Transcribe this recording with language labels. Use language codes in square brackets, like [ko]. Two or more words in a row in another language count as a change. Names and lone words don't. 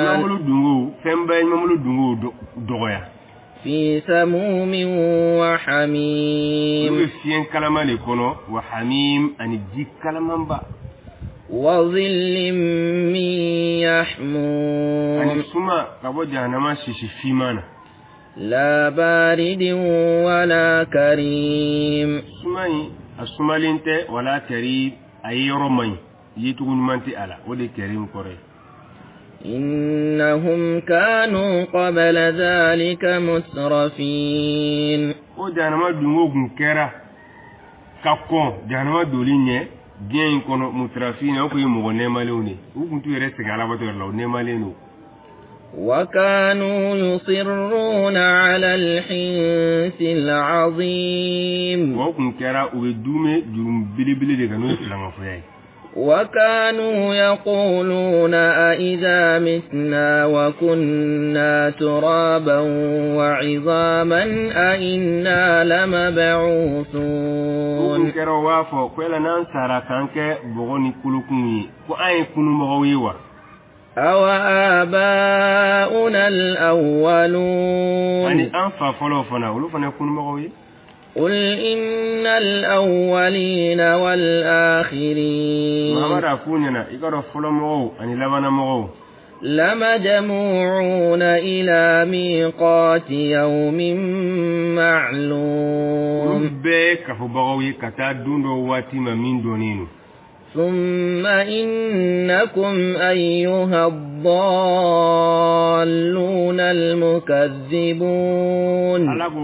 [bm] ɲumanbolo dungow fɛn bɛɛ ɲumanbolo dungow dɔgɔya [ar] في سموم وحميم [bm] olu bɛ fiɲɛ kalama de kɔnɔ [ar] وحميم [bm] ani ji kalamanba [ar] وظل من [bm] ani [ar] يحموم [bm] suma ka bɔ jahanama sisi fiman na [ar] لا بارد ولا كريم [bm] suma in a sumalen tɛ wala kari a ye yɔrɔ man ɲi yecogo ɲuman tɛ a la o de kɛrim kɔrɔ ye [ar] إنهم كانوا قبل ذلك مترفين [bm] o jahanama dungo kun kɛra ka kɔn jahanama doli ɲɛ diɲɛ in kɔnɔ mutrafin o kun ye mɔgɔ nɛɛmalenw de u kun t'u yɛrɛ segin alabato yɛrɛ la o nɛɛmalen don [ar] وكانوا يصرون على الحنث العظيم [bm] o kun kɛra u bɛ dume jurum belebele de kan n'o ye filankafoya ye [ar] وكانوا يقولون أئذا متنا وكنا ترابا وعظاما أئنا لمبعوثون [bm] kun kɛra o b'a fɔ ko yala n'an sara k'an kɛ bɔgɔ ni kolokun ye ko an ye kununmɔgɔw ye wa [ar] أوآباؤنا الأولون [bm] ani an fa fɔlɔw fana olu fana ye kununmɔgɔw ye [ar] قل إن الأولين والآخرين [bm] Muhammad a f'u ɲɛna i ka dɔn fɔlɔmɔgɔw ani labanamɔgɔw [ar] لمجموعون إلى ميقات يوم معلوم ثم إنكم أيها الضالون المكذبون